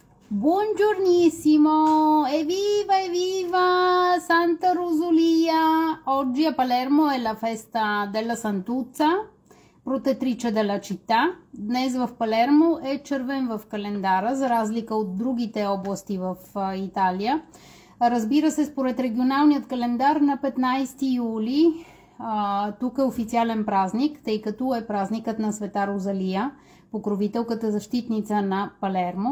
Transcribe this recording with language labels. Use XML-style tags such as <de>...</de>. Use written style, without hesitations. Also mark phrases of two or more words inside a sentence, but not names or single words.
<it>Buongiornissimo, evviva evviva Santa Rosalia! Oggi a Palermo è la festa della Santuzza, protettrice della città.</it> <bg>Днес в Палермо е червен в календара, за разлика от другите области в Италия. Разбира се, според регионалният календар на 15 юли тук е официален празник, тъй като е празникът на Света Розалия, покровителката защитница на Палермо.</bg>